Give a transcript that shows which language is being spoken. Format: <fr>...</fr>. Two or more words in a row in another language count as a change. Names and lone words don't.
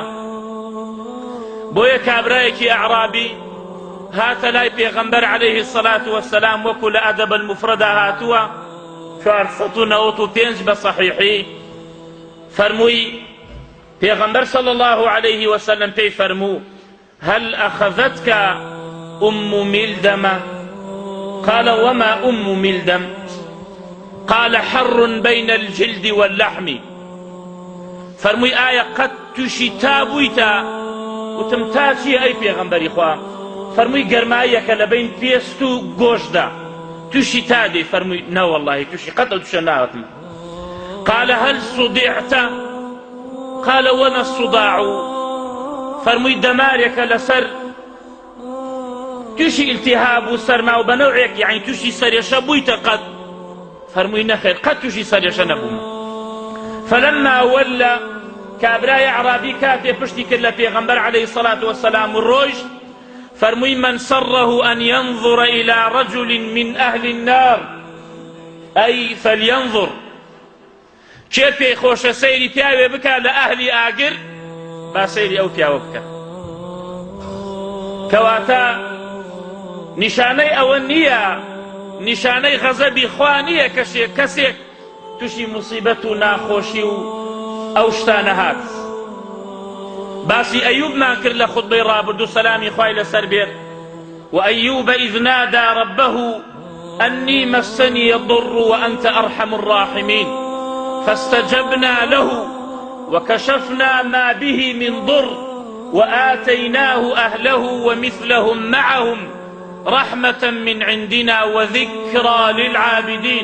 <ckb>بۆیە کابرایەکی ئەعرابی هاتە لای پێغەمبەر</ckb> <ar>عەلەیهی الصەلاة وەسسەلام،</ar> <ckb>وەکو لە ئەدەب المفرەدا هاتووە 495 بە سەحیحی. فەرمووی پێغەمبەر</ckb> <ar>صلی الله عەلەیه وەسەلەم</ar> <ckb>پێی فەرموو</ckb> <ar>هەل ئەخەذەتکە أم ملدمة؟ قال وما أم ملدم؟ قال حر بين الجلد واللحم.</ar> <ckb>فرمووی ئایا قەت تووشی تا بوویتە؟ وتم تا چییە ئەی پێغەمبەری خوا؟ فەرمووی گەرماییەکە لە بین پێست و گۆشتدا، تووشی تا دێ؟ فەرمووی نە وەڵڵاهی تووشی قەت ئەو تووشە ناوەتم.</ckb> <ar>قال هل صدعت؟ قال وما الصداع؟</ar> <ckb>فەرمووی دەمارێکە لەسەر تووشی ئیلتیهاب و سەرما و بەنەوعێک، یعنی تووشی سەرێشە بوویتە قەت؟ فەرمووی نەخێر، قەت تووشی سەرێشە نەبووم.</ckb> <ar>فلما ولى،</ar> <ckb>کابرای عرابی کاتێ پشتی کرد لە پێغەمبەر</ckb> <ar>عەلەیهی الصەلاة وەسسەلام</ar> <ckb>و ڕۆیشت، فەرمووی</ckb> <ar>من سره أن ينظر إلى رجل من أهل النار أي فلينظر،</ar> <ckb>کێ پێی خۆشە سەیری پیاوێ بکە لە ئەهلی ئاگر، با سەیری ئەو پیاوە بکە. کەواتە نیشانەی ئەوە نییە، نیشانەی غەزەبی خوا نییە کەسێک تووشی موسیبەت و ناخۆشی و ئەو شتانە هات. باسی ئەیوبمان کرد لە خوتبەی ڕابردوو، سەلامی خوای لەسەر بێت.</ckb> <ar>وأيوب إذ نادى ربه أني مسني الضر وأنت أرحم الراحمين فاستجبنا له وكشفنا ما به من ضر وآتيناه أهله ومثلهم معهم رحمة من عندنا وذكرى للعابدين.</ar>